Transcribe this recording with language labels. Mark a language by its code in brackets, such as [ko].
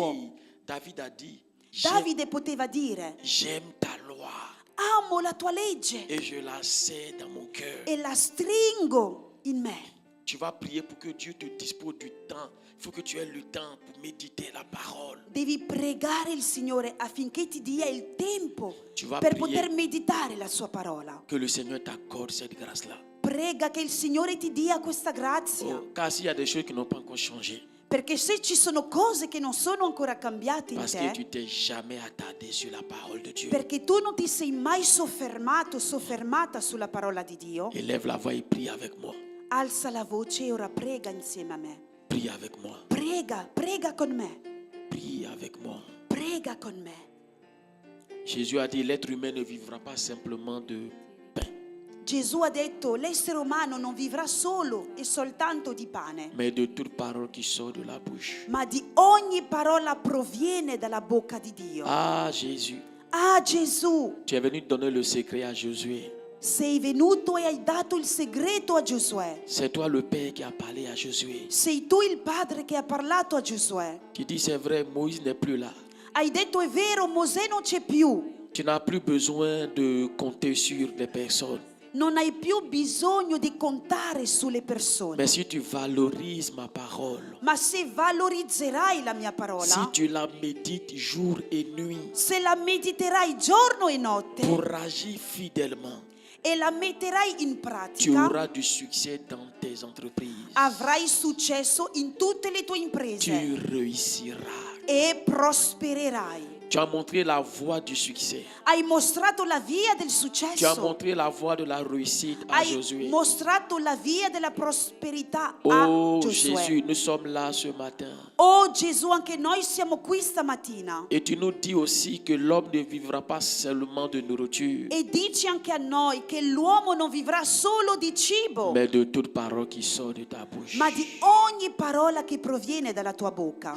[it] tuo. [fr] David a dit, [it] Davide poteva dire, [fr] j'aime ta loi [it] amo la tua legge [fr] et je la sais dans mon cœur. [it] e la stringo in me. [fr] Tu vas prier pour que Dieu te dispose du temps. Il faut que tu aies le temps pour méditer la parole. [it] Devi pregare il Signore affinché ti dia il tempo [fr] Tu vas [it] per [fr] prier. [it] poter meditare la sua parola. [fr] Que le Seigneur t'accorde cette grâce-là. [it] Prega che il Signore ti dia questa grazia. [fr] Oh, car s'il y a des choses qui n'ont pas encore changé, [it] Perché se ci sono cose che non sono ancora cambiate in [fr] parce que tu te, t'es jamais attardé sur la parole de Dieu, [it] perché tu non ti sei mai soffermata sulla parola di Dio, [fr] élève la voix et prie avec moi. [it] alza la voce e ora prega insieme a me. [fr] Prie avec moi. [it] Prega con me. [fr] Prie avec moi. [it] Prega con me. [fr] Jésus a dit, l'être humain ne vivra pas simplement de pain, [it] Gesù ha detto, l'essere umano non vivrà solo e soltanto di pane, [fr] mais de toute parole qui sort de la bouche. [it] ma di ogni parola proviene dalla bocca di Dio. [fr] Ah, Jésus, [it] Ah, Gesù, [fr] tu es venu donner le secret à Josué. [it] sei venuto e hai dato il segreto a Giosuè. [fr] C'est toi le Père qui a parlé à Josué. [it] Sei tu il padre che ha parlato a Giosuè. [fr] Tu dis, c'est vrai, Moïse n'est plus là. [it] Hai detto, è vero, Mosè non c'è più. [fr] Tu n'as plus besoin de compter sur des personnes. [it] Non hai più bisogno di contare sulle persone. [fr] Mais si tu valorises ma parole, [it] Ma se valorizzerai la mia parola, [fr] si tu la médites jour et nuit [it] se la mediterai giorno e notte [fr] pour agir fidèlement, [it] e la metterai in [fr] tu [it] pratica, [fr] auras du succès dans tes entreprises. [it] avrai successo in tutte le tue imprese [fr] Tu réussiras. [it] e prospererai. [fr] Tu as montré la voie du succès. [it] Hai mostrato la via del [fr] Tu as [it] successo. [fr] montré la voie de la réussite à [it] Hai [fr] Josué. [it] mostrato la via della prosperità a Oh Giosuè. [fr] Jésus, nous sommes là ce matin. [it] Oh Gesù, anche noi siamo qui stamattina. [fr] Et tu nous dis aussi que l'homme ne vivra pas seulement de nourriture, [it] E dici anche a noi che l'uomo non vivrà solo di cibo, [fr] mais de toute parole qui sort de ta bouche. [it] ma di ogni parola che proviene dalla tua bocca.